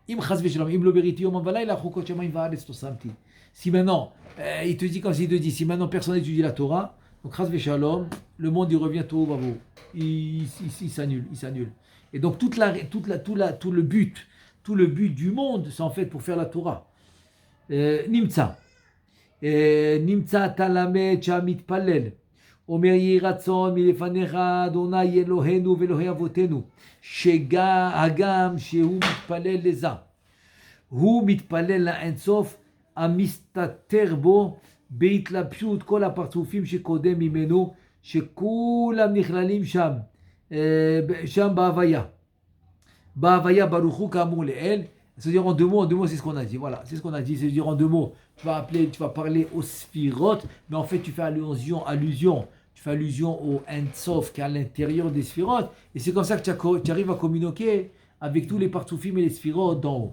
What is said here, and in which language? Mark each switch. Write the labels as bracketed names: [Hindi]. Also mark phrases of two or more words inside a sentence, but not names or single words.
[French] Si maintenant, il te dit comme s'il te dit, si maintenant personne n'étudie la Torah, donc [Hebrew] חס ושלום, [French] le monde il revient tout au il s'annule. Et donc tout le but du monde, c'est en fait pour faire la Torah. Nimtza talamed shamit palel. [Hebrew] אומר יהי רצון מלפניך אדוני אלוהינו ואלוהי אבותינו שהגם שהוא מתפלל לזה הוא מתפלל לאינסוף המסתתר בו בהתלבשות כל הפרצופים שקודם ממנו שכולם נכללים שם בהוויה ברוך הוא כאמור לאל. [French] C'est-à-dire en deux mots, c'est ce qu'on a dit. Voilà, c'est ce qu'on a dit. C'est-à-dire en deux mots, tu vas parler aux sphirotes, mais en fait, tu fais allusion au Ein-Sof qui est à l'intérieur des sphirotes. Et c'est comme ça que tu arrives à communiquer avec tous les partsoufim et les sphirotes d'en haut.